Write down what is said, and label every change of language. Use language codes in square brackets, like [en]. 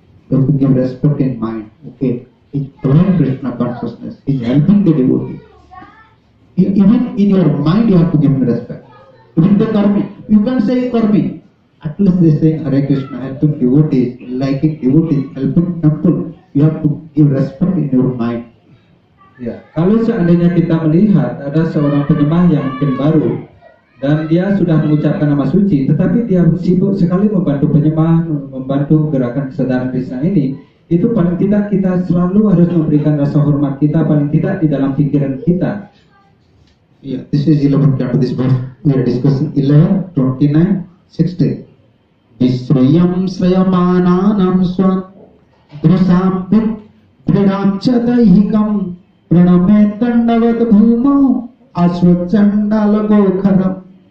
[en] You have to give respect in mind. Okay, he's following Krishna consciousness. He's helping the devotee. Even in your mind, you have to give him respect. Even the karmi, you can't say karmi. At least they say Hare Krishna, helping devotees, liking devotees, helping temple. You have to give respect in your mind. [id] Ya, kalau seandainya kita melihat ada seorang penyembah yang mungkin baru dan dia sudah mengucapkan nama suci, tetapi dia sibuk sekali membantu penyembah, membantu gerakan kesadaran Krishna ini, itu paling tidak kita selalu harus memberikan rasa hormat kita, paling tidak di dalam pikiran kita. [en] Yeah, this is 11 chapter. This verse we are discussing 11, 29, 60. [sa] Visriyam srayamananam swan drasambit dridamchadaihikam praname tandavat bhumo aswachandalagokharam.